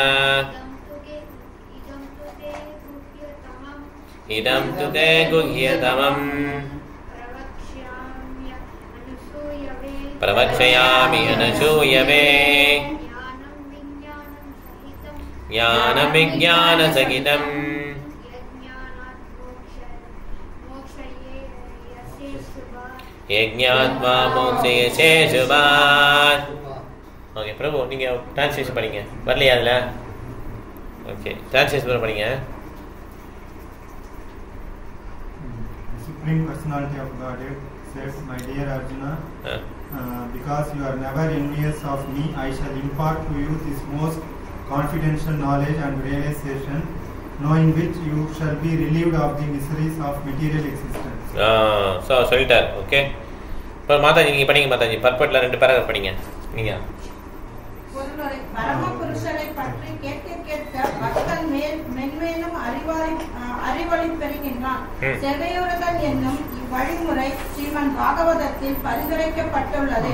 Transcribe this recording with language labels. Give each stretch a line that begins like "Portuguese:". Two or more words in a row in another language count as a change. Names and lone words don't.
Sanskrit: इदं तु ते गुह्यतमं प्रवक्ष्यामि अनसूयवे ज्ञानं विज्ञानसहितं यज्ञात्वा मोक्षसे शुभात्।
Tamil: ஓகே பிரபு நீங்கள் டிரான்ஸ்லேஷன் படிங்க. வரலையா அதில்?
English: okay translation
Tamil: படிங்க.
English: Supreme Personality of Godhead says, my dear Arjuna, because you are never envious of me, I shall impart to you this most confidential knowledge and realization, knowing which you shall be relieved of the miseries of material existence.
Tamil: So சொல்லிட்டார். ஓகே இப்போ மாதாஜி நீங்கள் படிங்க. மாதாஜி பர்பட்டில் 2 பேராக படிங்க. நீங்கள் பரம புருஷரை பற்றி கேட்க கேட்க பக்தன் மென்மேலும் அறிவொளி பெறுகின்றான். செவ்வையுறுதல் என்னும் இவ்வழிமுறை ஸ்ரீமன் பாகவதத்தில் பரிந்துரைக்கப்பட்டுள்ளது.